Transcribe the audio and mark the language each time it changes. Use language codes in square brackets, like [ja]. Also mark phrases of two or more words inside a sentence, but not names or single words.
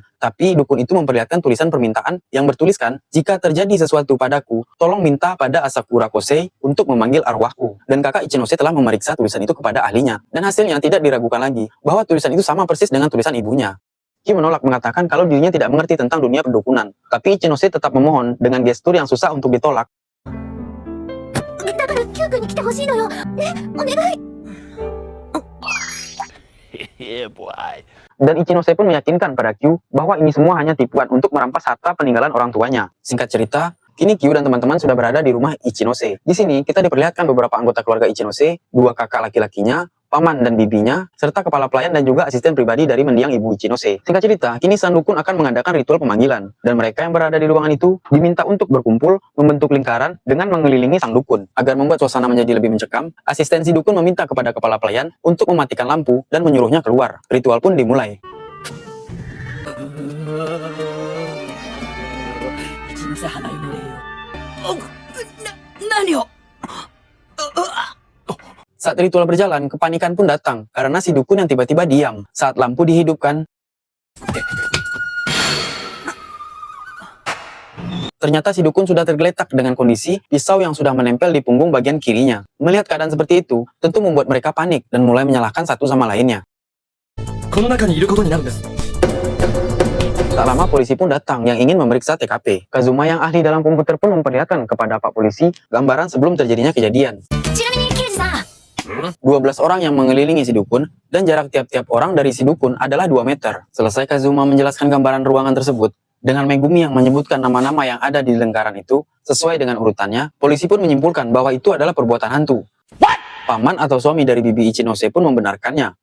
[id] Tapi dukun itu memperlihatkan tulisan permintaan yang bertuliskan, "Jika terjadi sesuatu padaku, tolong minta pada Asakura Kosei untuk memanggil arwahku." Dan kakak Ichinose telah memeriksa tulisan itu kepada ahlinya. Dan hasilnya tidak diragukan lagi, bahwa tulisan itu sama persis dengan tulisan ibunya. Q menolak mengatakan kalau dirinya tidak mengerti tentang dunia perdukunan. Tapi Ichinose tetap memohon dengan gestur yang susah untuk ditolak. [ja] だから Q 君に来てほしいのよ。ね、お願い。 [id] Dan Ichinose pun meyakinkan pada Q bahwa ini semua hanya tipuan untuk merampas harta peninggalan orang tuanya. Singkat cerita, kini Q dan teman-teman sudah berada di rumah Ichinose. Di sini kita diperlihatkan beberapa anggota keluarga Ichinose, dua kakak laki-lakinya, paman dan bibinya, serta kepala pelayan dan juga asisten pribadi dari mendiang ibu Ichinose. Singkat cerita, kini sang dukun akan mengadakan ritual pemanggilan, dan mereka yang berada di ruangan itu diminta untuk berkumpul membentuk lingkaran dengan mengelilingi sang dukun. Agar membuat suasana menjadi lebih mencekam, asisten si dukun meminta kepada kepala pelayan untuk mematikan lampu dan menyuruhnya keluar. Ritual pun dimulai. [ja] 一ノ瀬花嫁よ。何を。 [id] Saat ritual berjalan, kepanikan pun datang karena si dukun yang tiba-tiba diam saat lampu dihidupkan. Ternyata si dukun sudah tergeletak dengan kondisi pisau yang sudah menempel di punggung bagian kirinya. Melihat keadaan seperti itu, tentu membuat mereka panik dan mulai menyalahkan satu sama lainnya. Tak lama polisi pun datang yang ingin memeriksa TKP. Kazuma yang ahli dalam komputer pun memperlihatkan kepada Pak Polisi gambaran sebelum terjadinya kejadian. [ja] ちなみに刑事さん。 [id] 12 orang yang mengelilingi si dukun, dan jarak tiap-tiap orang dari si dukun adalah 2 meter. Selesai Kazuma menjelaskan gambaran ruangan tersebut, dengan Megumi yang menyebutkan nama-nama yang ada di lingkaran itu, sesuai dengan urutannya, polisi pun menyimpulkan bahwa itu adalah perbuatan hantu. Paman atau suami dari bibi Ichinose pun membenarkannya.